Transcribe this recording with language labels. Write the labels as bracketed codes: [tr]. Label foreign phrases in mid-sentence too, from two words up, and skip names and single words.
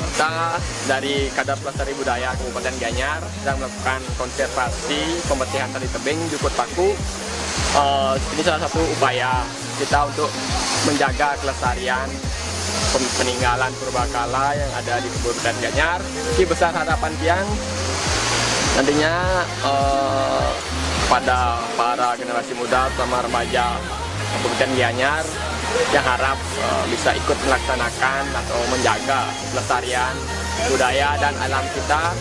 [id] Kita dari Kadar Pelestari Budaya Kabupaten Gianyar sedang melakukan konservasi pembersihan tali tebing Jukut Paku. Ini salah satu upaya kita untuk menjaga kelestarian peninggalan purbakala yang ada di Kabupaten Gianyar. Ini besar harapan tiang nantinya pada para generasi muda terutama remaja Kabupaten Gianyar yang harap bisa ikut melaksanakan atau menjaga pelestarian budaya dan alam kita.